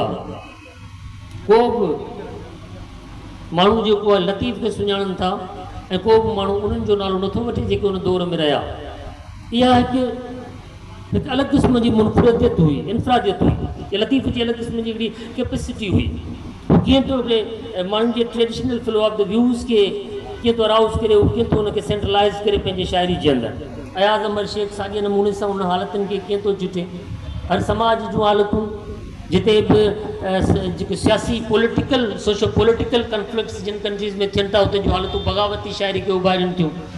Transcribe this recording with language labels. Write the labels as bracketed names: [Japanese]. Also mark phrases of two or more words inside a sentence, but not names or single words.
[Sindhi] को बि माण्हू जेको आहे लतीफ़ खे सुञाणनि था, ऐं को बि माण्हू उन्हनि जो नालो नथो वठे जेके उन दौर में रहिया। इहा हिकु अलॻि क़िस्म जी मुनफ़रिदियत हुई, इनफ़रादियत हुई। लतीफ़ जी अलॻि क़िस्म जी हिकिड़ी कैपेसिटी हुई। कीअं तो माण्हुनि जे [English] traditional flow of the views [Sindhi] खे कीअं तो अराउज़ करे, कीअं तो हुनखे सेंट्रलाइज़ करे पंहिंजे शाइरी जे अंदरि। अयाज़ अमर शेख साॻिए नमूने सां उन हालतुनि खे कीअं थो चिटे। हर समाज जूं हालतूं जिते बि जेके सियासी [English] political socio political conflicts [Sindhi] जिन कंट्रीज़ में थियनि था, उते जूं हालतूं बग़ावती शाइरी खे उभारियूं थियूं।